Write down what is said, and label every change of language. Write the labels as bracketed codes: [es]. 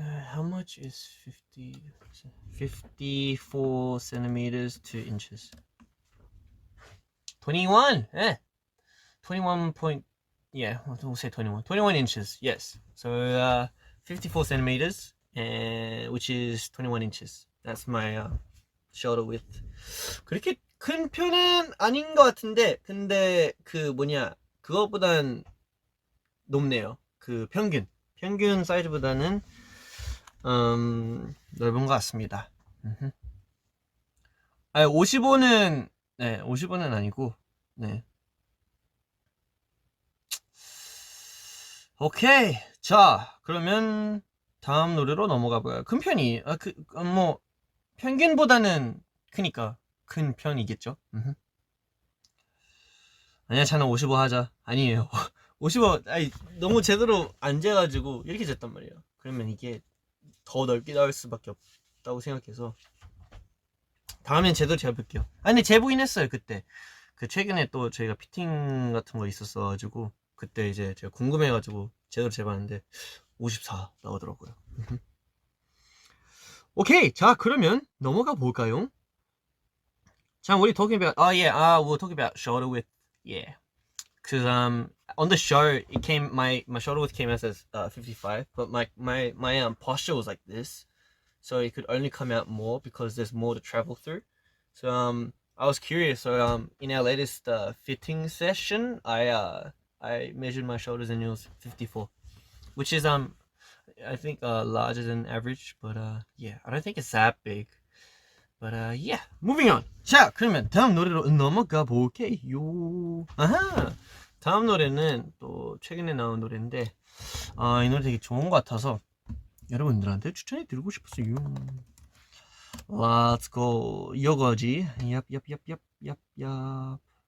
[en] How much is 54 centimeters 2 inches? 21. 21 point. Yeah, we'll say 21. 21 inches. Yes. So 54 centimeters, which is 21 inches. That's my shoulder width. [ko] 그렇게 큰 편은 아닌 것 같은데, 근데 그것보단 높네요. 평균 사이즈보다는 넓은 것 같습니다. 55는 55는 아니고, 네. 오케이. 자, 그러면 다음 노래로 넘어가 봐요. 큰 편이 뭐 평균보다는 크니까 큰 편이겠죠. 아니야, 저는 55 하자. 아니에요. 55 너무 제대로 안 재가지고 이렇게 쟀단 말이에요. 그러면 이게 더 넓게 나올 수밖에 없다고 생각해서 다음엔 제대로 재볼게요. 근데 재보긴 했어요. 그때 최근에 또 저희가 피팅 같은 거 있었어가지고 그때 이제 제가 궁금해가지고 제대로 재봤는데 54 나오더라고요. 오케이, 자 그러면 넘어가 볼까요? [en] 자, we're talking about we'll talk about shoulder width. Yeah, because on the show it came my shoulder width came out as 55, but my posture was like this, so it could only come out more because there's more to travel through. So I was curious. So in our latest fitting session, I measured my shoulders and it was 54, which is I think larger than average, but yeah, I don't think it's that big. But yeah, moving on. [ko] 자, 그러면 다음 노래로 넘어가 볼게요. 아하, 다음 노래는 또 최근에 나온 노래인데 이 노래 되게 좋은 것 같아서 여러분들한테 추천해 드리고 싶었어요. [en] Let's go. [ko] 이거지. 얍.